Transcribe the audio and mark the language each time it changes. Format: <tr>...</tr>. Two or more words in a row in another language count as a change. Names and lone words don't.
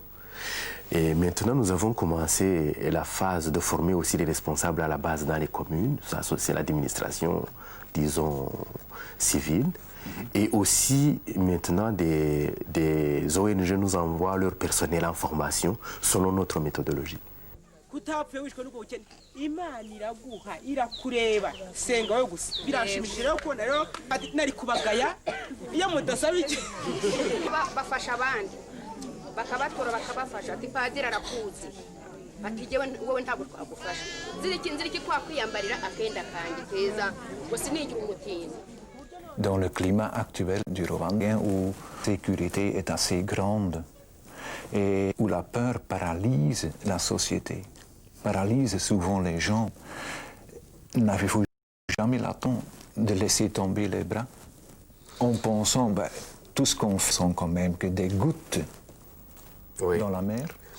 <fr>Et maintenant, nous avons commencé la phase de former aussi les responsables à la base dans les communes. Ça, c'est l'administration, disons, civile. Et aussi, maintenant, des ONG nous envoient leur personnel en formation selon notre méthodologie.</fr> <rw>Kutapfe wishwe nuko ukene Imana iraguha irakureba senga we gusa birashimishira ko rero nari kubagaya iyo mudasaba iki bafasha abandi bakabatora bakabafasha ati padiri arakuzi ati jewe wowe ntabwo twagufasha ziriki kwa kwiyambarira akenda kandi keza ngo sinigira umutini.</rw> <fr>Dans le climat actuel du Rwanda où la sécurité est assez grande et où la peur paralyse la société, paralyse souvent les gens, n'avez-vous jamais le temps de laisser tomber les bras en pensant, tout ce qu'on fait sont quand même que des gouttes dans la mer?</fr>